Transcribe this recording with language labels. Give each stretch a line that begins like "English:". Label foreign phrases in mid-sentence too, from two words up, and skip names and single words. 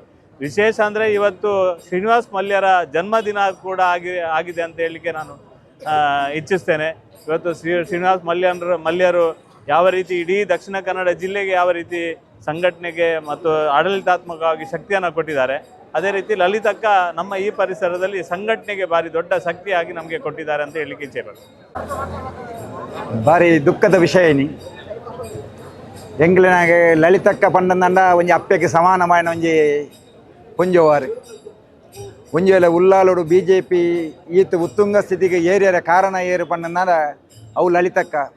Kannada: ವಿಶೇಷ ಅಂದರೆ ಇವತ್ತು ಶ್ರೀನಿವಾಸ್ ಮಲ್ಯರ ಜನ್ಮದಿನ ಕೂಡ ಆಗಿದೆ ಅಂತ ಹೇಳಲಿಕ್ಕೆ ನಾನು ಇಚ್ಛಿಸ್ತೇನೆ. ಇವತ್ತು ಶ್ರೀನಿವಾಸ್ ಮಲ್ಯರು ಯಾವ ರೀತಿ ಇಡೀ ದಕ್ಷಿಣ ಕನ್ನಡ ಜಿಲ್ಲೆಗೆ ಯಾವ ರೀತಿ ಸಂಘಟನೆಗೆ ಮತ್ತು ಆಡಳಿತಾತ್ಮಕವಾಗಿ ಶಕ್ತಿಯನ್ನು ಕೊಟ್ಟಿದ್ದಾರೆ, ಅದೇ ರೀತಿ ಲಲಿತಕ್ಕ ನಮ್ಮ ಈ ಪರಿಸರದಲ್ಲಿ ಸಂಘಟನೆಗೆ ಭಾರಿ ದೊಡ್ಡ ಶಕ್ತಿಯಾಗಿ ನಮಗೆ ಕೊಟ್ಟಿದ್ದಾರೆ ಅಂತ ಹೇಳಲಿಕ್ಕೆ ಇಚ್ಛೆ ಪಡ್ತೀನಿ.
Tulu: ಭಾರಿ ದುಃಖದ ವಿಷಯ ಎಂಗ್ಲಿನಾಗೆ ಲಲಿತಕ್ಕ ಪಂಡಂದ ಒಂಜಿ ಅಪ್ಪೆಗೆ ಸಮಾನమైన ಒಂಜಿ ಪುಂಜವಾರು ಒಂಜಿ ವೇಳೆ ಉಳ್ಳಾಲೋಡು BJP ಈತ ಉತ್ತುಂಗ ಸ್ಥಿತಿಗೆ ಏರಿಯರ ಕಾರಣ ಏರು ಪಂಡಂದ ಅವು ಲಲಿತಕ್ಕ